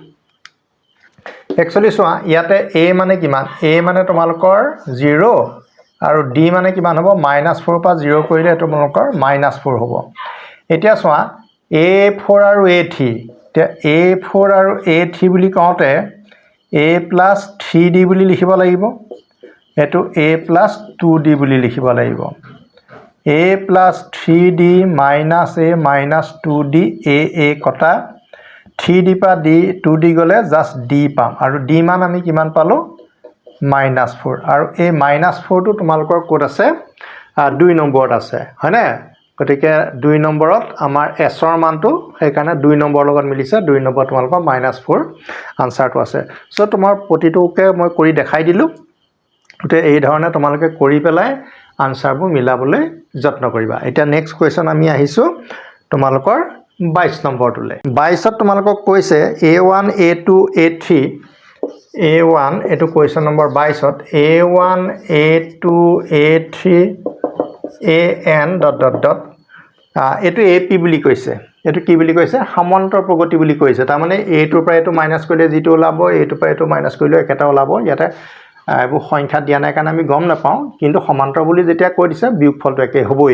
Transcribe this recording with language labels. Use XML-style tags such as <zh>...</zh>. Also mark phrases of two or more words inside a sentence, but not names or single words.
<as>একচুৱেলি চোৱা ইয়াতে a মানে কিমান, a মানে তোমালোকৰ 0 আৰু d মানে কিমান হ'ব -4 পৰা 0 কৰিলে এইটো তোমালোকৰ -4 হ'ব। এতিয়া চোৱা a4 আৰু a3, এতিয়া a4 আৰু a3 বুলি কওঁতে a + 3d বুলি লিখিব লাগিব, এইটো a + 2d বুলি লিখিব লাগিব। a + 3d - a - 2d a কটা 3d পৰা d 2d গ'লে জাষ্ট d পাম আৰু d মান আমি কিমান পালোঁ -4 আৰু এই -4টো তোমালোকৰ ক'ত আছে 2 নম্বৰত আছে হয়নে। গতিকে 2 নম্বৰত আমাৰ এছৰ মানটো সেইকাৰণে 2 নম্বৰৰ লগত মিলিছে, 2 নম্বৰ তোমালোকৰ -4 আনচাৰটো আছে। চ' তোমাৰ প্ৰতিটোকে মই কৰি দেখাই দিলোঁ। গতিকে এই ধৰণে তোমালোকে কৰি পেলাই আনচাৰবোৰ মিলাবলৈ যত্ন কৰিবা। এতিয়া</as> <en>next question</en> <as>আমি আহিছোঁ তোমালোকৰ 22 নম্বৰটোলৈ। 22ত তোমালোকক কৈছে a1 a2 a3 a1 এইটো কুৱেশ্যন নম্বৰ 22ত a1 a2 a3 an ... এইটো ap বুলি কৈছে। এইটো কি বুলি কৈছে সমান্তৰ প্ৰগতি বুলি কৈছে। তাৰমানে এইটোৰ পৰা এইটো মাইনাছ কৰিলে যিটো ওলাব, এইটোৰ পৰা এইটো মাইনাছ কৰিলে একেটা ওলাব। ইয়াতে এইবোৰ সংখ্যা দিয়া নাই কাৰণে আমি গম নাপাওঁ, কিন্তু সমান্তৰ বুলি যেতিয়া কৈ দিছে বিয়োগফলটো একে হ'বই।</as>